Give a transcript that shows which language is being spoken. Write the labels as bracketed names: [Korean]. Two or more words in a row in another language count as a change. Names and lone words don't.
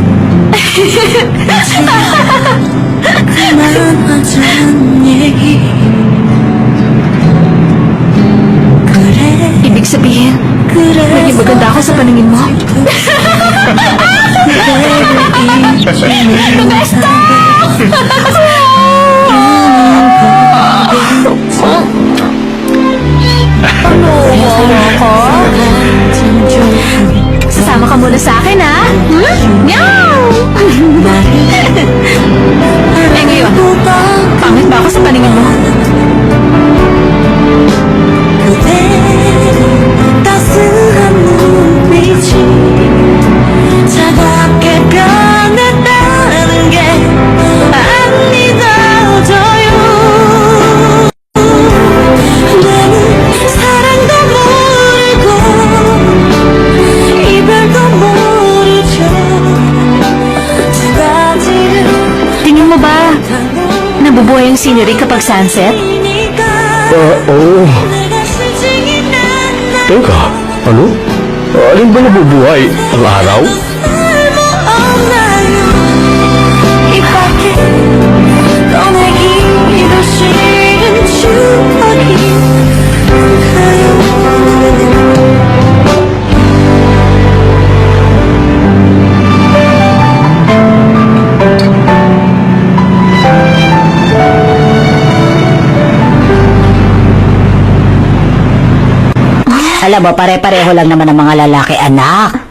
[Korean] 그만하자는 얘기 그래 [Filipino] Ibig sabihin, [Korean] 그래 [Filipino] naging maganda ako sa paningin mo? Sasama ka muna sa akin, ha? Meow! Eh ngayon, pangit ba ako sa paningin mo? [Korean] 그대 따스한 눈빛이 차갑게 변했다는 게 안 믿어져요 나는 사랑도 모르고 이별도 모르죠 두 가지를 [Filipino] Tingin mo ba, nabubuhay ang scenery kapag sunset? Oo. Teka, ano? Alin ba nabubuhay? Ang araw? Alam mo, pare-pareho lang naman ang mga lalaki, anak.